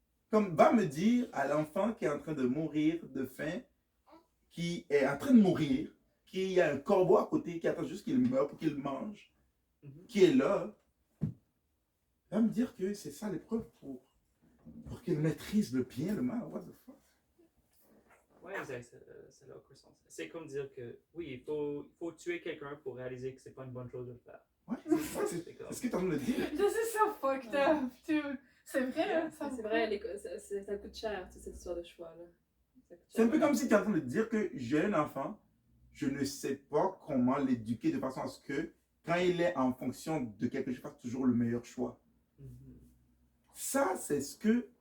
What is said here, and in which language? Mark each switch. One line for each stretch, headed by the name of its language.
French: Comme va me dire à l'enfant qui est en train de mourir de faim, qui est en train de mourir, qu'il y a un corbeau à côté qui attend juste qu'il meure pour qu'il mange, qui est là, va me dire que c'est ça l'épreuve pour qu'il maîtrise le bien, le mal.
English: What the fuck?
French: Ouais, exact. Ça n'a aucun sens. C'est comme dire que, oui, il faut tuer quelqu'un pour réaliser que c'est pas une bonne chose de le faire. Ouais, c'est C'est comme- ce que tu es en train de dire.
English: This is so fucked up, dude.
French: C'est vrai, là. Ça C'est vrai, ça coûte cher, toute cette histoire de choix, là. Ça coûte C'est un cher. peu comme si tu es en train de dire que j'ai un enfant, je ne sais pas comment l'éduquer de façon à ce que, quand il est en fonction de quelque chose, il fasse toujours le meilleur choix. Mhm. Ça, c'est ce que